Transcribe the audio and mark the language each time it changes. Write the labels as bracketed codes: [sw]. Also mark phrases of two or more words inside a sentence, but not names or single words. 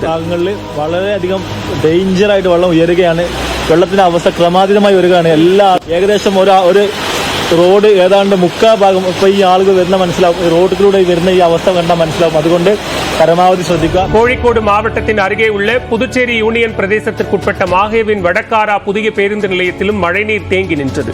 [ml] വളരെയധികം ഡേഞ്ചറായിട്ട് വെള്ളം ഉയരുകയാണ്. വെള്ളത്തിന്റെ അവസ്ഥ ക്രമാതീതമായി വരികയാണ്. ഏകദേശം ഒരു റോഡ് ഏതാണ്ട് മുക്കാ ഭാഗം ഇപ്പൊ ഈ ആളുകൾ വരുന്ന മനസ്സിലാവും. റോഡിലൂടെ വരുന്ന ഈ അവസ്ഥ കണ്ടാൽ മനസ്സിലാവും. അതുകൊണ്ട് പരമാവധി ശ്രദ്ധിക്കുക. [ta] கோழிக்கோடு மாவட்டத்தின் அருகே உள்ள புதுச்சேரி யூனியன் பிரதேசத்திற்குட்பட்ட மாஹேவின் வடக்காரா புதிய பேருந்து நிலையத்திலும் மழைநீர் தேங்கி நின்றது.